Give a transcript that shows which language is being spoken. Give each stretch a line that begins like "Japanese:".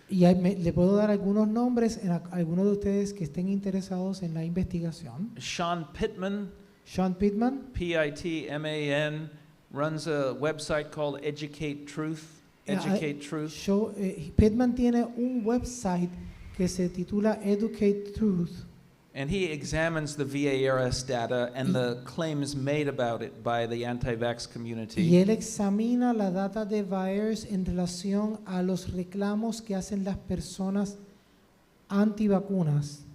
Spanish: Y le puedo dar algunos nombres a algunos de ustedes que estén interesados en la investigación.
English: Sean Pittman, Sean Pittman, Pitman, runs a website called Educate Truth. Educate Truth.
Spanish: Pittman tiene un website que se titula Educate Truth.
English: And he examines the VAERS data and the claims made about it by the anti-vax
Spanish: Y
English: community.
Spanish: él examina la data de VAERS en relación a los reclamos que hacen las personas antivacunas.